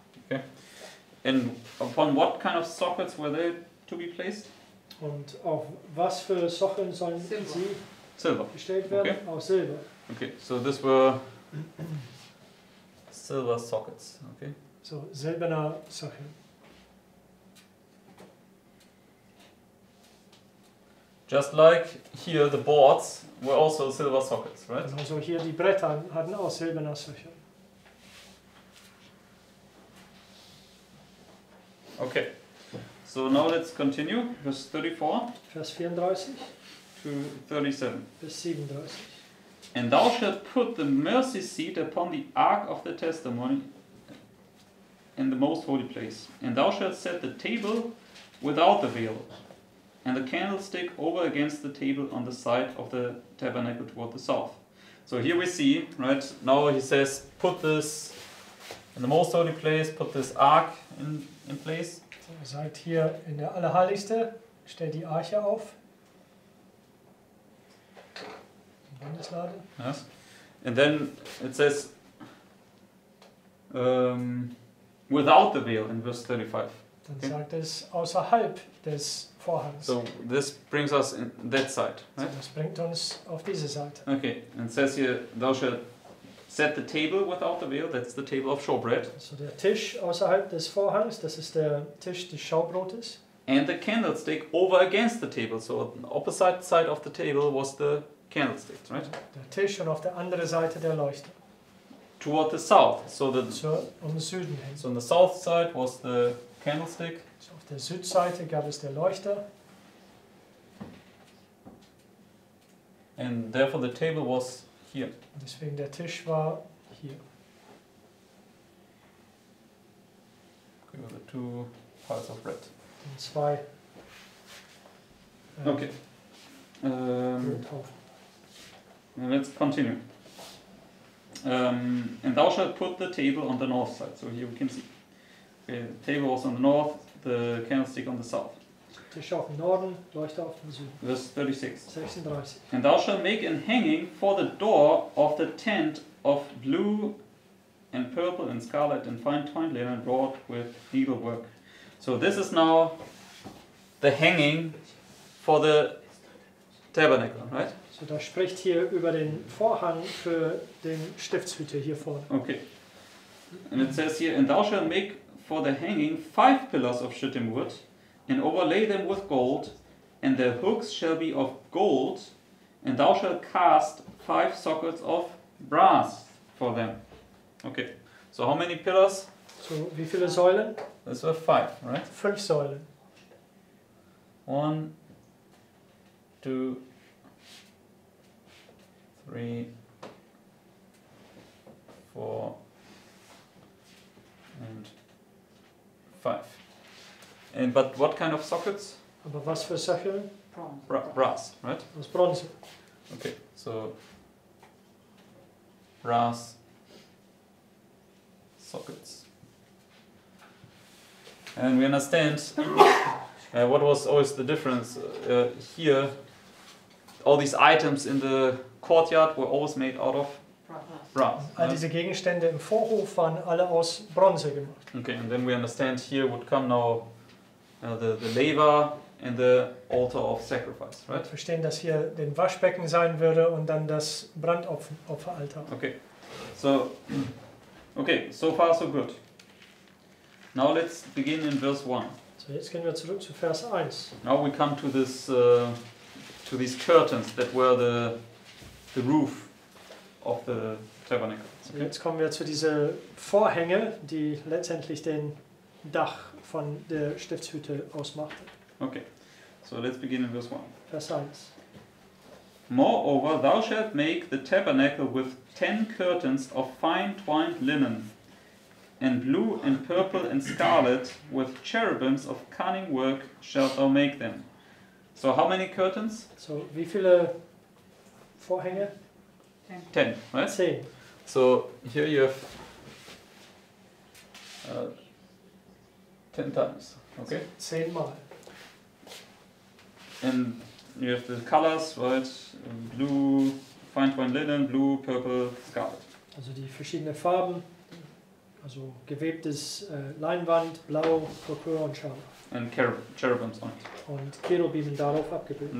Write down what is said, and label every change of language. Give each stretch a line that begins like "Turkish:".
English: Okay. And upon what kind of sockets were they to be placed?
German: Und auf was für Sockeln sollen Silber. sie
English: Silver.
German: gestellt werden?
English: Okay.
German: Aus Silber.
English: Okay, so this were silver sockets. Okay.
German: So silberner Sockel.
English: Just like here, the boards were also silver sockets, right?
German: Also hier die Bretter hatten auch silberner Sockel.
English: Okay. So now let's continue, verse 34
German: Vers 34
English: to 37.
German: bis 37.
English: And thou shalt put the mercy seat upon the ark of the testimony in the most holy place. And thou shalt set the table without the veil, and the candlestick over against the table on the side of the tabernacle toward the south. So here we see, right, now he says, put this in the most holy place, put this ark in place.
German: So, ihr seid hier in der Allerheiligste, stellt die Arche auf. Im Bundeslade.
English: Yes. And then it says, without the veil in verse 35.
German: Dann
English: Okay.
German: sagt es außerhalb des Vorhangs.
English: So this brings us in that side, So, right?
German: das bringt uns auf diese Seite.
English: Okay, and it says here, thou shalt set the table without the veil, that's the table of showbread,
German: Also der Tisch außerhalb des Vorhangs, das ist der Tisch des Schaubrotes.
English: and the candlestick over against the table. So on the opposite side of the table was the candlestick, right?
German: Der Tisch und auf der anderen Seite der Leuchter.
English: Toward the south. So
German: Im Süden hin.
English: so on the south side was the candlestick,
German: So auf der Südseite gab es der Leuchter.
English: and therefore the table was here.
German: Und deswegen der Tisch war hier.
English: Okay, with the two piles of bread.
German: Und zwei
English: Okay.
German: Brothaufen.
English: Now let's continue. And thou shalt put the table on the north side. So here we can see. Okay, the table was on the north, the candlestick on the south.
German: Tisch auf dem Norden, Leuchter auf dem Süden.
English: Verse 36. 36. And thou shalt make an hanging for the door of the tent of blue and purple and scarlet and fine twined linen wrought with needlework. So this is now the hanging for the tabernacle, right?
German: So, das spricht hier über den Vorhang für den Stiftshütte hier vorne.
English: Okay. And it says here, and thou shalt make for the hanging 5 pillars of shittim wood, and overlay them with gold, and their hooks shall be of gold, and thou shalt cast 5 sockets of brass for them. Okay. So how many pillars?
German: So, wie viele Säulen?
English: Those were 5, right?
German: 5 Säulen.
English: 1, 2, 3, 4, and 5. And but what kind of sockets?
German: Aber was für Säulen? Bronze.
English: Brass, right?
German: Aus Bronze.
English: Okay, so brass sockets. And we understand what was always the difference here. All these items in the courtyard were always made out of brass.
German: All diese Gegenstände im Vorhof waren alle aus Bronze gemacht.
English: Okay, and then we understand here would come now the laver and the altar of sacrifice,
German: Wir
English: right?
German: verstehen, dass hier den Waschbecken sein würde und dann das Brandopferaltar.
English: Okay, so far so good. Now let's begin in verse 1.
German: So, jetzt gehen wir zurück zu Vers 1.
English: Now we come to this to these curtains that were the roof of the tabernacle.
German: So, jetzt kommen wir zu diesen Vorhänge, die letztendlich den Dach von der Stiftshütte ausmachten.
English: Okay, so let's begin in verse 1.
German: Vers 1.
English: Moreover, thou shalt make the tabernacle with 10 curtains of fine twined linen, and blue and purple and scarlet, with cherubims of cunning work shalt thou make them. So how many curtains?
German: So, wie viele Vorhänge?
English: 10, right? 10. So here you have 10 times, okay?
German: 10 Mal.
English: And you have the colors, right? Blue, fine twined linen, blue, purple, scarlet.
German: Also die verschiedenen Farben, Also gewebtes Leinwand, blau, purpur und scharlach.
English: And cherubims on it.
German: Und Cherubim darauf abgebildet.